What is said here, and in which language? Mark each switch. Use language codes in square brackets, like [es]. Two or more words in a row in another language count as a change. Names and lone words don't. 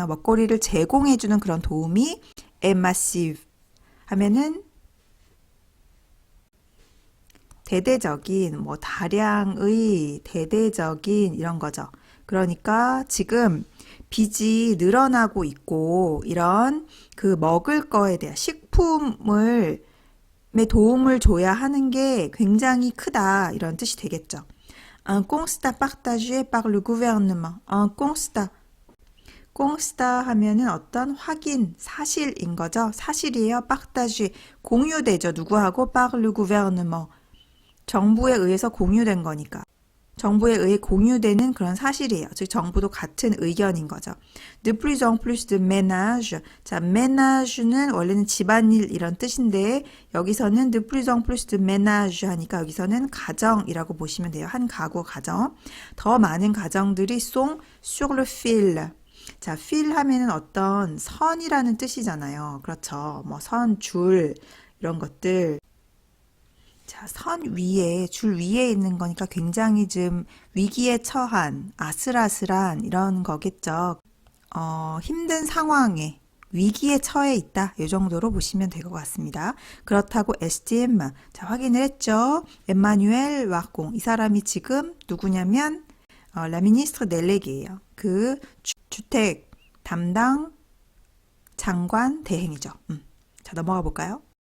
[ko] 먹거리를 제공해주는 그런 도움이 massive 하면은 대대적인, 뭐 다량의, 대대적인 이런 거죠. 그러니까 지금 빚이 늘어나고 있고 이런 그 먹을 거에 대한 식품을 도움을 줘야 하는 게 굉장히 크다 이런 뜻이 되겠죠. [fr] Un constat partagé par le gouvernement. Un constat. [ko] constat 하면은 어떤 확인, 사실인 거죠. 사실이에요. partagé. 공유되죠. 누구하고? [fr] par le gouvernement. [ko] 정부에 의해서 공유된 거니까. 정부에 의해 공유되는 그런 사실이에요. 즉 정부도 같은 의견인 거죠. [fr] De plus en plus de ménages. [ko] 자, ménage는 원래는 집안일 이런 뜻인데 여기서는 [fr] de plus en plus de ménages [ko] 하니까 여기서는 가정이라고 보시면 돼요. 한 가구 가정. 더 많은 가정들이 [fr] sont sur le fil. [ko] 자, fil 하면은 어떤 선이라는 뜻이잖아요. 그렇죠. 뭐 선, 줄 이런 것들. 자, 선 위에, 줄 위에 있는 거니까 굉장히 좀 위기에 처한, 아슬아슬한 이런 거겠죠. 힘든 상황에, 위기에 처해 있다. 이 정도로 보시면 될 것 같습니다. 그렇다고 SDM, 자, 확인을 했죠. 에마뉴엘 와공. 이 사람이 지금 누구냐면, [fr] La ministre délégué예요. [ko] 그 주택 담당 장관 대행이죠. 자, 넘어가 볼까요?